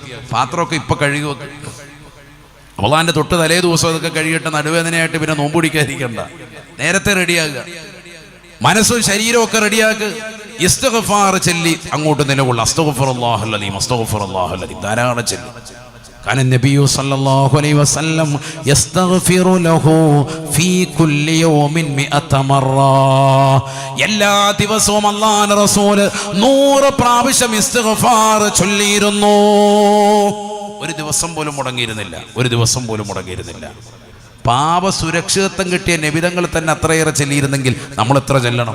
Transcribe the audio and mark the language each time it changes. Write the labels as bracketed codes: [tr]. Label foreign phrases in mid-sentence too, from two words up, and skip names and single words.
[ml] പാത്രമൊക്കെ ഇപ്പൊ കഴുകി വെക്കും. റമദാന്റെ തൊട്ട് തലേ ദിവസം അതൊക്കെ കഴുകിയിട്ട് നടുവേദനയായിട്ട് പിന്നെ നോമ്പ് പിടിക്കാതിരിക്കണ്ട. നേരത്തെ റെഡിയാകുക, മനസ്സും ശരീരവും ഒക്കെ റെഡിയാക്കുക. ഇസ്തിഗ്ഫാർ ചൊല്ലി അങ്ങോട്ട് നിലകൊള്ളുക. [ar] أستغفر الله العليم، أستغفر الله العليم [ml] ധാരാളം ചൊല്ലും. [ar] كان النبي صلى الله عليه وسلم يستغفر له في كل يوم 100 مرة. [ml] എല്ലാ ദിവസവും അല്ലാഹുവിന്റെ റസൂൽ 100 പ്രാവശ്യം ഇസ്തിഗ്ഫാർ ചൊല്ലിയിരുന്നു. ഒരു ദിവസം പോലും മുടങ്ങിയിരുന്നില്ല. പാപ സുരക്ഷിതത്വം കിട്ടിയ നബിതങ്ങൾ തന്നെ അത്രയേറെ ചൊല്ലിയിരുന്നെങ്കിൽ നമ്മൾ എത്ര ചൊല്ലണം?